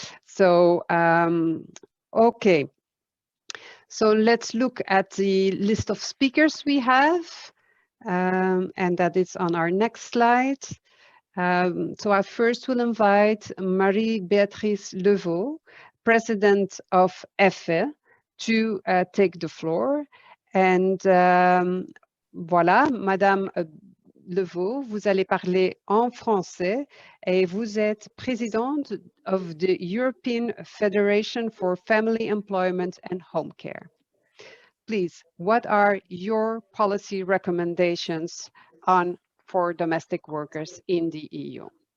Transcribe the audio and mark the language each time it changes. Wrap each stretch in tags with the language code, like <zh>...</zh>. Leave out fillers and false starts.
<en>So, okay. So let's look at the list of speakers we have, and that is on our next slide. So I first will invite Marie-Béatrice Levaux, President of EFE, to take the floor. And</en> <fr>voilà, Madame Levaux, vous allez parler en français et vous êtes présidente</fr> <en>of the European Federation for Family Employment and Home Care. Please, what are your policy recommendations for domestic workers in the EU?</en>